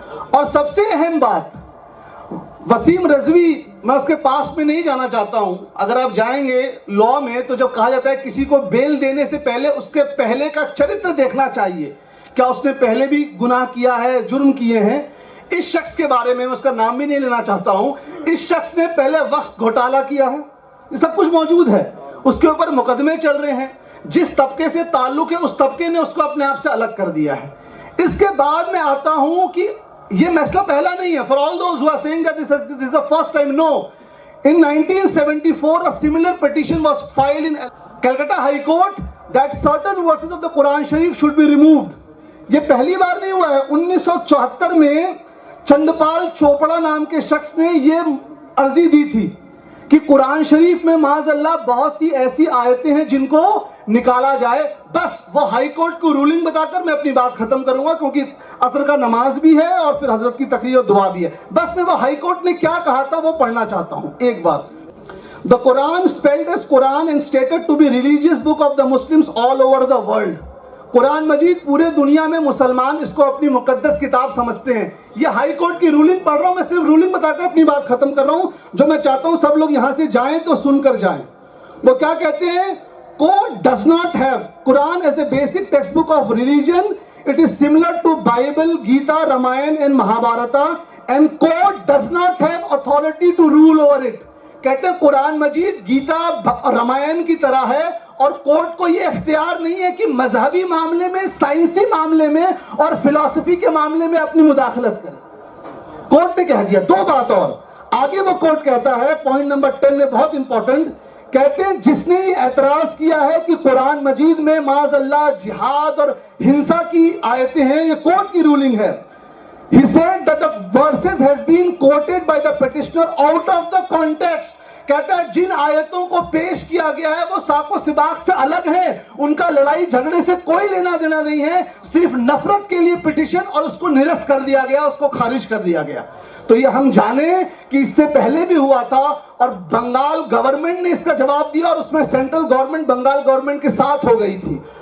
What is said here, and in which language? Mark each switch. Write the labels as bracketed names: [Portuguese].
[Urdu] اور سب سے اہم بات, وسیم رضوی, میں اس کے پاس میں نہیں جانا چاہتا ہوں, اگر آپ جائیں گے لا میں تو جب کہا جاتا ہے کسی کو بیل دینے سے پہلے اس کے پہلے کا چرتر دیکھنا چاہیے, کیا اس نے پہلے بھی گناہ کیا ہے, جرم کیے ہیں. اس شخص کے بارے میں اس کا نام بھی نہیں لینا چاہتا ہوں, اس شخص نے پہلے وقت گھوٹالہ کیا ہے, یہ سب کچھ موجود ہے, اس کے اوپر مقدمے چل رہے ہیں, جس طبقے سے تعلق ہے اس طبقے نے اس کو اپنے آپ سے الگ کر دیا ہے. اس کے بعد میں آتا ہوں کہ یہ مسئلہ پہلا نہیں ہے. [English] For all those who are saying that this is the first time, no. In 1974 a similar petition was filed in Calcutta High Court that certain verses of the Quran Sharif should be removed. [Urdu] یہ پہلی بار نہیں ہوا ہے. 1974 میں چندپال چوپڑا نام کے شخص نے یہ عرضی دی تھی کہ قرآن شریف میں معاذ اللہ بہت سی ایسی آیتیں ہیں جن کو نکالا جائے. بس وہ ہائی کورٹ کو رولنگ بتا کر میں اپنی بات ختم کروں گا, کیونکہ عصر کا نماز بھی ہے اور پھر حضرت کی تقریر اور دعا بھی ہے. بس میں وہ ہائی کورٹ نے کیا کہا تھا وہ پڑھنا چاہتا ہوں. ایک بات, [English] The Quran spelled as Quran and stated to be religious book of the Muslims all over the world. [Urdu] قرآن مجید پورے دنیا میں مسلمان اس کو اپنی مقدس کتاب سمجھتے ہیں. یہ ہائی کورٹ کی رولنگ پڑھ رہا ہوں, میں صرف رولنگ بتا کر اپنی بات ختم کر رہا ہوں. جو میں چاہتا ہوں سب لوگ یہاں سے جائیں تو سن کر جائیں. وہ کیا کہتے ہیں, [English] Court does not have Quran as a basic textbook of religion. It is similar to Bible, Gita, Ramayana and Mahabharata, and court does not have authority to rule over it. [Urdu] کہتے ہیں قرآن مجید گیتا رامائن کی طرح ہے اور کورٹ کو یہ اختیار نہیں ہے کہ مذہبی معاملے میں, سائنسی معاملے میں اور فلسفی کے معاملے میں اپنی مداخلت کرے. کورٹ نے کہہ دیا. دو بات اور آگے وہ کورٹ کہتا ہے, پوائنٹ نمبر 10 میں بہت امپورٹنٹ, کہتے ہیں جس نے یہ اعتراض کیا ہے کہ قرآن مجید میں معاذ اللہ جہاد اور ہنسا کی آیتیں ہیں, یہ کورٹ کی رولنگ ہے. [English] He said that the verses has been quoted by the petitioner out of the context. [Urdu] کہتا ہے جن آیتوں کو پیش کیا گیا ہے وہ ساق و سباق سے الگ ہیں, ان کا لڑائی جھگڑے سے کوئی لینا دینا نہیں ہے, صرف نفرت کے لیے پٹیشن اور اس کو نرست کر دیا گیا, اس کو خارج کر دیا گیا. تو یہ ہم جانیں کہ اس سے پہلے بھی ہوا تھا اور بنگال گورنمنٹ نے اس کا جواب دیا اور اس میں سینٹرل گورنمنٹ بنگال گورنمنٹ کے ساتھ ہو گئی تھی.